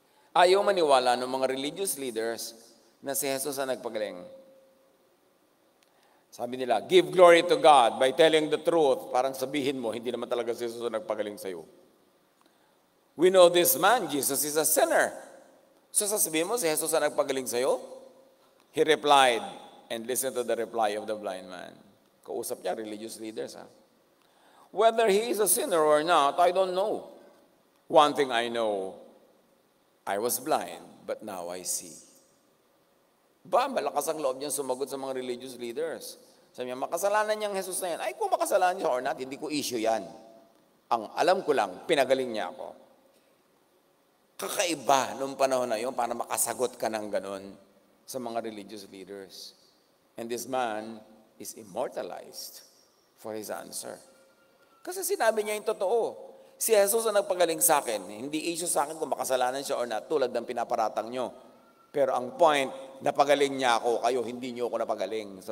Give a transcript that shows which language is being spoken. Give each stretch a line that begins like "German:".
Filipino: Ayaw maniwala ng mga religious leaders na si Jesus ang nagpagaling. Sabi nila,
English: give glory to God by telling the truth.
Filipino: Parang sabihin mo, hindi naman talaga si Jesus ang nagpagaling sa'yo.
English: We know this man, Jesus, is a sinner.
Filipino: So sasabihin mo, si Jesus ang nagpagaling sa'yo?
English: He replied, and listen to the reply of the blind man.
Filipino: Kausap niya,
English: religious leaders. Whether he is a sinner or not, I don't know. One thing I know, I was blind, but now I see.
Filipino: Malakas ang loob niyang sumagot sa mga religious leaders. Sabi niya, makasalanan niyang Jesus na yan. Ay, kung makasalanan niya or not, hindi ko issue yan. Ang alam ko lang, pinagaling niya ako. Kakaiba nung panahon na yun para makasagot ka ng ganon sa mga religious leaders.
English: And this man is immortalized for his answer.
Filipino: Kasi sinabi niya yung totoo. Si Jesus ang nagpagaling sa akin. Hindi issue sa akin kung makasalanan siya or not, tulad ng pinaparatang niyo. Pero ang point, napagaling niya ako, kayo, hindi niyo ako napagaling.